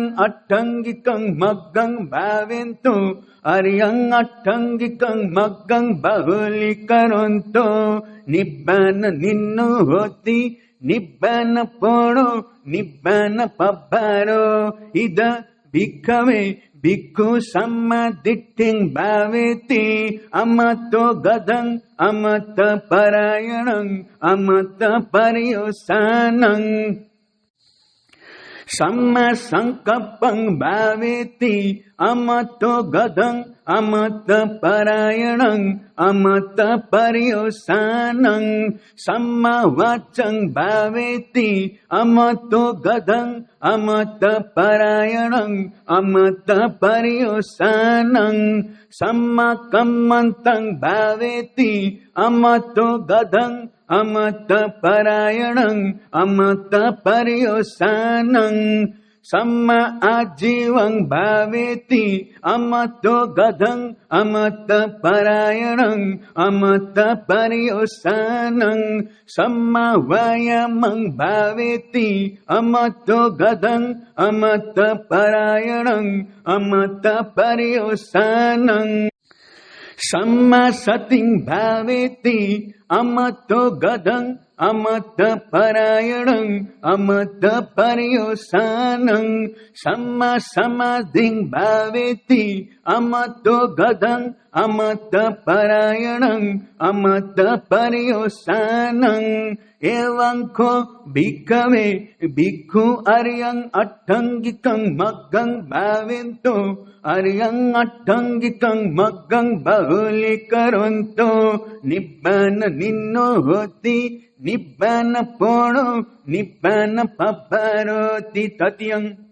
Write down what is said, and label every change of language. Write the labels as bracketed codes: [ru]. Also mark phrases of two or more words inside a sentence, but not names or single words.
[pi] attangikang maggang bhavento ariyang attangikang maggang bahulikaranto nibbana ninno hoti nibbana pono nibbana pabbaro ida bhikkhave bhikkhu sammaditting bhaveti amato gadang amata parayanam amata pariyosanam samma sankappang bhaveti amato gadang amata parayanam amata pariyosanam samma vachang bhaveti amato gadang amata parayanam amata pariyosanam samma kammantang bhaveti amato gadang amata parayanam amata pariyosanam samma ajivang bhaveti amato gadang amata parayanam amata pariyosanam samma vayamang bhaveti amato gadang amata parayanam amata pariyosanam samma sating bhaveti amato gadang amata parayanam amata pariyosanam samma samadhing bhaveti amato gadang amata parayanam amata pariyosanam evanko bhikkhave bhikkhu ariyang attangikang maggang bhavento ariyang attangikang maggang bahulikaranto nibbana ninno hoti nibbana pono nibbana pabbaroti tatiyang